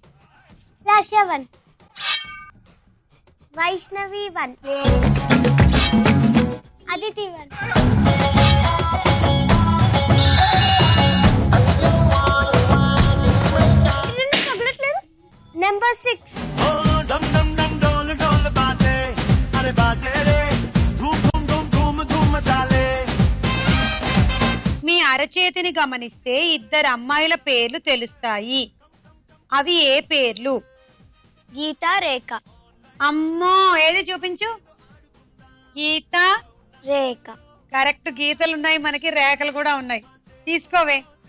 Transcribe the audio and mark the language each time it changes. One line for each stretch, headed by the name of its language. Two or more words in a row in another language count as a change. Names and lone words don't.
Telugu: లాస్యా 1, వైష్ణవి 1, అదితి 1. నెంబర్ 6.
Hindi: डम डम डम डोल डोल बाजे अरे बाजे रे धूम धूम धूम धूम धूम मचा ले.
Telugu: మీ అరచేతిని గమనిస్తే 2 అమ్మాయిల పేర్లు తెలుస్తాయి. అవి ఏ పేర్లు? గీత, రేఖ. అమ్మో, ఏది చూపించు. గీత, రేఖ. కరెక్ట్. గీతలు ఉన్నాయి మనకి, రేఖలు కూడా ఉన్నాయి. తీసుకోవే.